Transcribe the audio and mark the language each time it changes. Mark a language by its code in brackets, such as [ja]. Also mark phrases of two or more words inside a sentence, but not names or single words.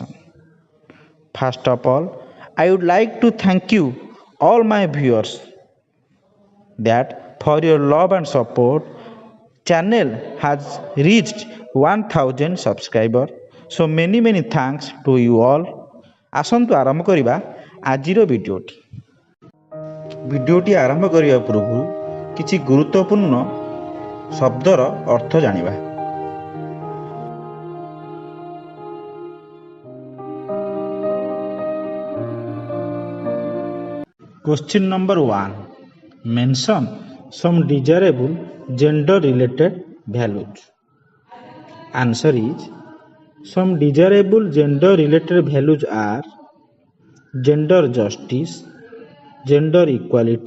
[en] First of all, I would like to thank you all my viewers that for your love and support. Channel has reached 1000 subscribers. So many thanks to you all. [or] ଆସନ୍ତୁ ଆରମ୍ଭ କରିବା ଆଜିର ଭିଡ଼ିଓଟି। ଭିଡ଼ିଓଟି ଆରମ୍ଭ କରିବା ପୂର୍ବରୁ କିଛି ଗୁରୁତ୍ୱପୂର୍ଣ୍ଣ ଶବ୍ଦର ଅର୍ଥ ଜାଣିବା। [en] Question number 1. Mention some desirable gender related values. Answer is some desirable gender related values are gender justice, gender equality,